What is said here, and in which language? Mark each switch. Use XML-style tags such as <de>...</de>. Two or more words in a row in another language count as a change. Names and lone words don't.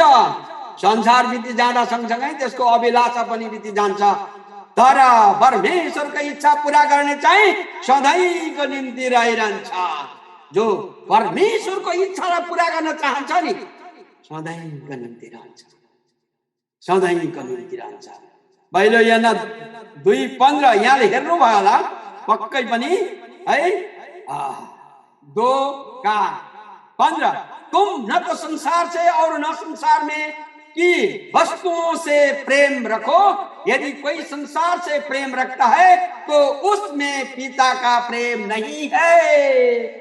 <ne>संसार बिति जाँदा सँगसँगै त्यसको अभिलाषा पनि बिति जान्छ, तर परमेश्वरको इच्छा पूरा गर्ने चाहिँ सधैँको निम्ति रहिरहन्छ। जो परमेश्वरको इच्छालाई पूरा गर्न चाहन्छ नि सधैँको निम्ति रहन्छ, सधैँको निम्ति रहन्छ। पहिलो यूहन्ना 2:15 यहाँले हेर्नुभयो होला पक्कै पनि है,</ne> <hi>2:15 तुम न तो संसार से और न संसार में कि वस्तुओं से प्रेम रखो, यदि कोई संसार से प्रेम रखता है तो उसमें पिता का प्रेम नहीं है।</hi>